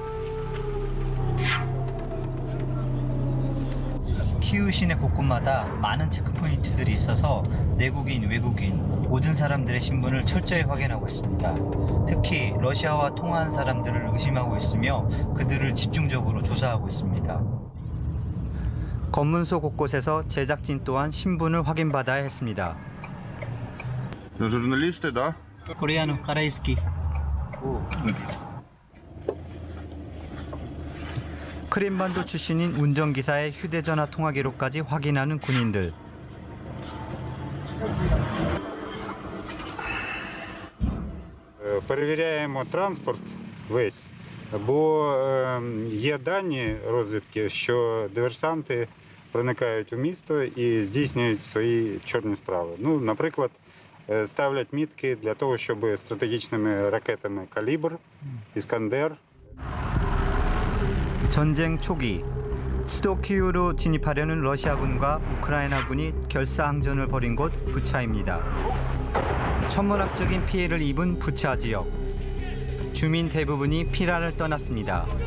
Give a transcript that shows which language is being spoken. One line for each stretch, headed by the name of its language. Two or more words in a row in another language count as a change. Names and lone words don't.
Korean: 키우 시내 곳곳마다 많은 체크포인트들이 있어서 내국인, 외국인 모든 사람들의 신분을 철저히 확인하고 있습니다. 특히 러시아와 통화한 사람들을 의심하고 있으며 그들을 집중적으로 조사하고 있습니다. 검문소 곳곳에서 제작진 또한 신분을 확인받아야 했습니다.
Russian: Журналисты, да?
Korean: 코리아노 카라이스키. 크림반도 출신인 운전기사의 휴대전화 통화 기록까지 확인하는 군인들.
Ukrainian: Перевіряємо транспорт весь, бо є дані розвідки, що диверсанти проникають у місто і здійснюють свої чорні справи. Ну, наприклад, ставлять мітки для того, щоб стратегічними ракетами «Калібр», «Іскандер».
Korean: 전쟁 초기 수도 키우로 진입하려는 러시아군과 우크라이나군이 결사항전을 벌인 곳 부차입니다. 천문학적인 피해를 입은 부차 지역. 주민 대부분이 피란을 떠났습니다.